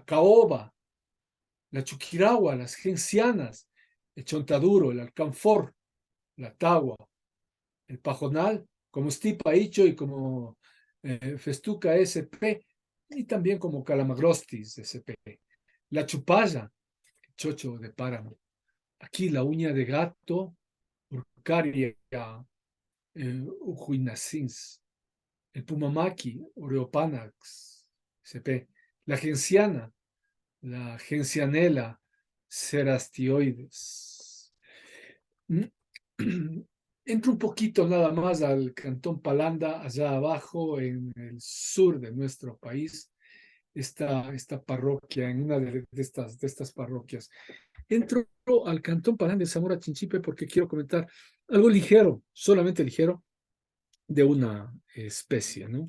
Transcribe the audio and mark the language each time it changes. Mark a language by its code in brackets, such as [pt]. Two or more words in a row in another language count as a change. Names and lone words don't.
[es] caoba, la chuquiragua, las gencianas, el chontaduro, el alcanfor, la tagua, el pajonal, como stipa icho y como festuca sp, y también como calamagrostis sp, la chupalla, el chocho de páramo, aquí la uña de gato, urcaria ujuinacins, el pumamaqui, oreopanax sp, la genciana, la gencianela cerastioides. Entro un poquito nada más al Cantón Palanda, allá abajo en el sur de nuestro país, esta parroquia, en una de estas parroquias. Entro al Cantón Palanda de Zamora Chinchipe porque quiero comentar algo ligero, solamente ligero, de una especie, ¿no?